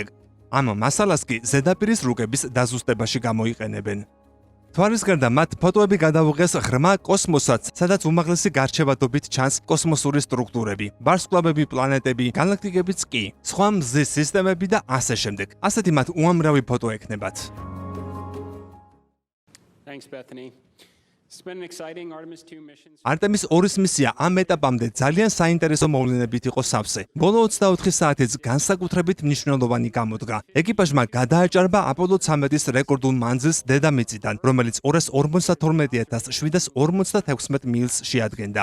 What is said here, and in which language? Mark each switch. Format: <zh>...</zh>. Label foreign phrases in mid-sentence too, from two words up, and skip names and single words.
<ka>ამ მასალას კი ზედაპირის რუკების დაზუსტებაში გამოიყენებენ. მთვარის გარდა მათ ფოტოები გადაუღეს ღრმა კოსმოსაც, სადაც უმაღლესი გარჩევადობით ჩანს კოსმოსური სტრუქტურები, ვარსკვლავები, პლანეტები, გალაქტიკებიც კი, სხვა მზის სისტემები და ასე შემდეგ. ასეთი მათ უამრავი ფოტო ექნებათ.</ka> <en>Thanks, Bethany. It's been an exciting Artemis 2 mission.</en> <ka>არტემის 2-ის მისია ამ ეტაპამდე ძალიან საინტერესო მოვლენებით იყო სავსე. ბოლო 24 საათიც განსაკუთრებით მნიშვნელოვანი გამოდგა. ეკიპაჟმა გადააჭარბა აპოლო 13-ის რეკორდულ მანძილს დედამიწიდან, რომელიც 252,756 მილს შეადგენდა.</ka>